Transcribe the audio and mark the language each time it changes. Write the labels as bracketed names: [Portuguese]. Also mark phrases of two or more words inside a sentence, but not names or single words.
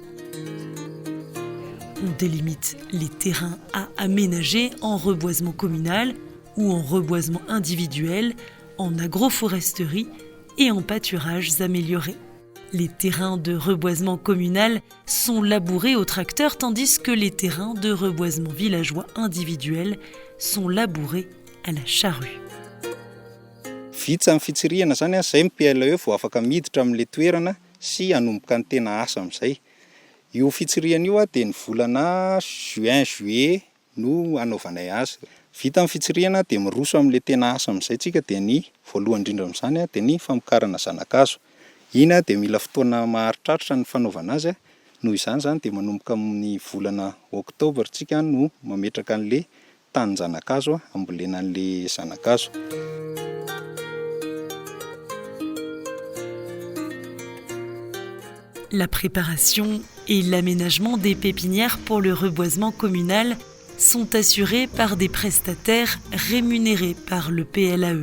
[French] On délimite les terrains à aménager en reboisement communal ou en reboisement individuel, en agroforesterie et en pâturages améliorés. Les terrains de reboisement communal sont labourés au tracteur tandis que les terrains de reboisement villageois individuel sont labourés à la charrue. [Malagasy] Vitsy amin'ny fitsirihana zany zay PLE vao afaka miditra amin'le toerana sy hanomboka ny tena asa amin'izay. Io fitsirihana io dia ny volana [French] juin juillet [Malagasy] no anaovanay azy. Vita amin'ny fitsirihana dia miroso amin'le tena asa amin'izay tsika dia ny voalohany indrindra amin'izany dia ny famokarana zanakazo. Ina dia mila fotoana maharitraritra ny fanaovana azy. Noho izany dia manomboka amin'ny volana oktobra tsika no mametraka an'le tanin-janakazo ambolena an'le zanakazo. [French] La préparation et l'aménagement des pépinières pour le reboisement communal sont assurés par des prestataires rémunérés par le PLAE.